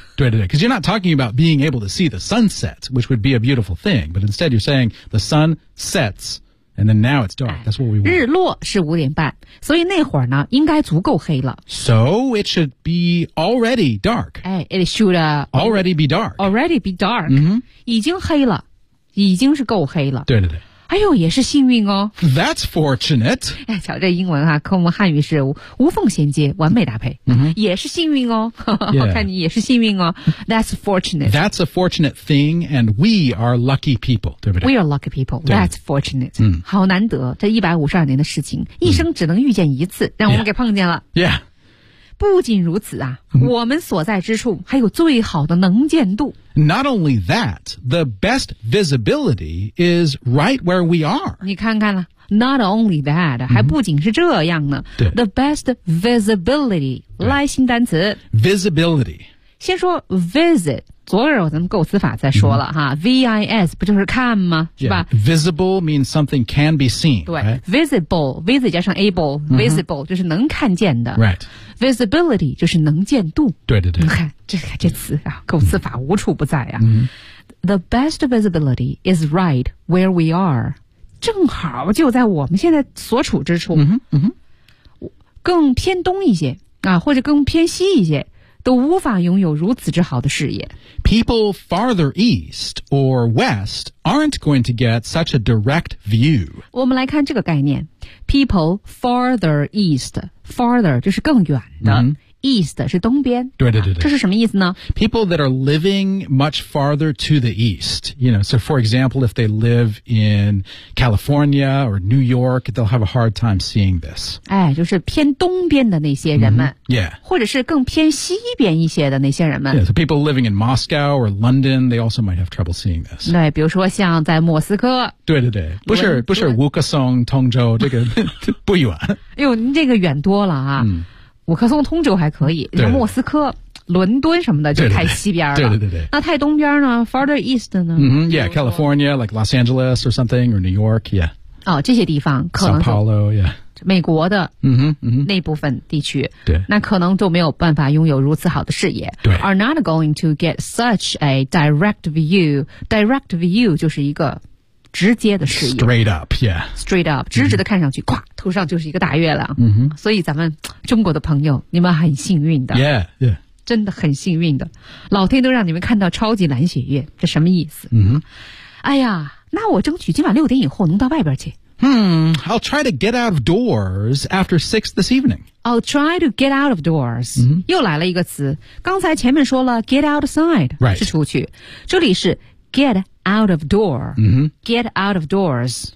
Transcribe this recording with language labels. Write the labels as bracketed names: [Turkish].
[Chinese] 对对对 [English] ，because you're not talking about being able to see the sunset， which would be a beautiful thing， but instead you're saying the sun sets， and then now it's dark. That's what we want. [Chinese] 日落是五点半，所以那会儿呢，应该足够黑了。 [English] So it should be already dark. 哎 ，it should already be dark. Already be dark.、 [Chinese] 已经黑了，已经是够黑了。对对对。哎呦，也是幸运哦。 [English] That's fortunate. [Chinese] 哎，瞧这英文啊，跟我们汉语是 无缝衔接，完美搭配。 Mm-hmm. 也是幸运哦。 [English] Yeah. [Chinese] 我看你也是幸运哦。 [English] That's fortunate. That's a fortunate thing, and we are lucky people, [Chinese] 对不对 [English] ？We are lucky people. That's fortunate. 嗯， [Chinese] 好难得，这152年的事情，一生只能遇见一次，让我们给碰见了。 [English] Yeah. [Chinese] 不仅如此啊，我们所在之处还有最好的能见度。 [English] Not only that, the best visibility is right where we are. [Chinese] 你看看了。 [English] Not only that, [Chinese] 还不仅是这样呢。对。 [English] The best visibility, [Chinese] 来新单词。 [English] Visibility. [Chinese] 先说 visit, 昨日我咱们构词法再说了哈。 V-I-S, 不就是看吗是吧 [English] ?Visible means something can be seen. [Chinese] 对。Visible, visit 加上 able, visible 就是能看见的。 [English] Right. [Chinese] Visibility 就是能见度。对对对。你看这词啊构词法无处不在啊。 [English] The best visibility is right where we are. [Chinese] 正好就在我们现在所处之处、嗯嗯、更偏东一些啊，或者更偏西一些都无法拥有如此之好的视野 [English] People farther east or west aren't going to get such a direct view [Chinese] 我们来看这个概念 [English] People farther east [Chinese] farther 就是更远的、嗯 East 是东边，对对对对、啊，这是什么意思呢 [English] ？People that are living much farther to the east, you know. So, for example, if they live in California or New York, they'll have a hard time seeing this. [Chinese] 哎，就是偏东边的那些人们、 [English] mm-hmm. ，Yeah， [Chinese] 或者是更偏西边一些的那些人们。 [English] Yeah, so people living in Moscow or London, they also might have trouble seeing this. [Chinese] 对，比如说像在莫斯科，对对对，不是乌克松通州这个不远。哎呦，您这个远多了啊。嗯乌克松通州还可以像莫斯科伦敦什么的就太西边了对对 对那太东边呢 farther east 呢、 [English] mm-hmm, yeah California like Los Angeles or something or New York yeah [Chinese] 哦这些地方可能 [English] São Paulo yeah [Chinese] 美国的、 mm-hmm, 那部分地区对、那可能就没有办法拥有如此好的视野对 [English] are not going to get such a direct view direct view [Chinese] 就是一个直接的视野 [English] straight up yeah straight up [Chinese] 直直的看上去咵、mm-hmm. 头上就是一个大月亮、 mm-hmm. 所以咱们中国的朋友你们很幸运的 [English] yeah yeah [Chinese] 真的很幸运的老天都让你们看到超级蓝血月这什么意思、 mm-hmm. 哎呀那我争取今晚6点以后能到外边去 [English] I'll try to get out of doors after 6 this evening I'll try to get out of doors.、 Mm-hmm. [Chinese] 又来了一个词。刚才前面说了 get outside、 [English] right. [Chinese] 是出去。这里是 get out of door.、 Mm-hmm. [English] Get out of doors.